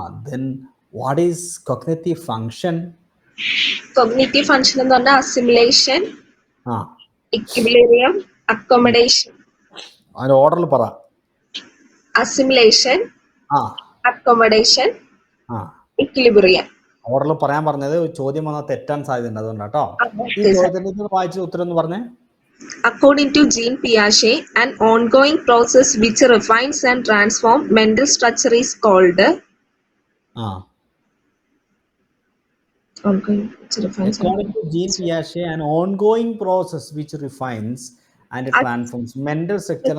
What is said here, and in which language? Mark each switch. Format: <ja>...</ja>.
<en>Then what is cognitive function?</en> <ml>Cognitive function എന്ന് പറഞ്ഞാൽ assimilation, equilibrium, accommodation. അതിന്റെ ഓർഡറിൽ പറ. Assimilation, accommodation, equilibrium. ഓർഡറിൽ പറയാൻ പറഞ്ഞത് ചോദ്യം വന്നാൽ തെറ്റാൻ സാധ്യതയുണ്ട്, അതുകൊണ്ടാട്ടോ. ഈ ചോദ്യത്തിന് വായിച്ച ഉത്തരം എന്ന് പറഞ്ഞേ.</ml> <en>According to Jean Piaget, an ongoing process which refines and transforms mental structure is called According to Jean Piaget, an ongoing process which refines and transforms mental structure.</en>